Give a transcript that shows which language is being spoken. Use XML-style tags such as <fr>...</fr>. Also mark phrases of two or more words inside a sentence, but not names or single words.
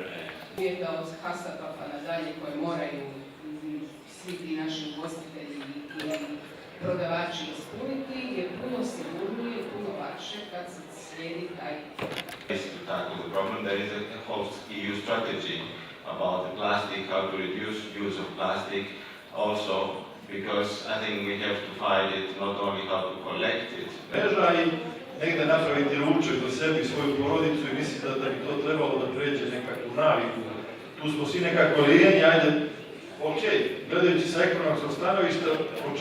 <bs>Uvjeta od Hasapa pa nadalje koje moraju svi ti naši ugostitelji i prodavači ispuniti je puno sigurnije, puno lakše kad se slijedi taj.</bs> <en>To tackle the problem, there is a whole EU strategy about the plastic, how to reduce use of plastic, also because I think we have to find it not only how to collect it.</en> <bs>Mreža i negdje napraviti ručak za sebi i svoju porodicu i mislim da bi to trebalo da pređe nekakvu naviku. Tu smo svi nekako lijeni, ajde, ok, gledajući sa ekonomskog stanovišta,</bs>